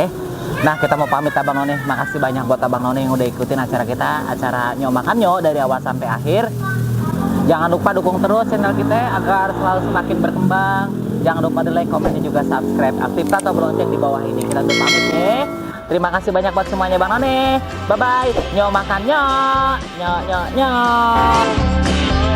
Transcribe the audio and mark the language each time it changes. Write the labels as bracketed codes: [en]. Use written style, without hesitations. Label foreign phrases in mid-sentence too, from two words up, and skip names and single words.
[id] Nah kita mau pamit Abang None, makasih banyak buat Abang None yang udah ikutin acara kita, acara Nyo Makan Nyo dari awal sampai akhir. Jangan lupa dukung terus channel kita agar selalu semakin berkembang. Jangan lupa di like, komen, dan juga subscribe. Aktifkan tombol lonceng di bawah ini. Kita tutup pamit ya. Terima kasih banyak buat semuanya Bang None. [en] Bye bye. [id] Nyo makan nyo. Nyo nyo nyo.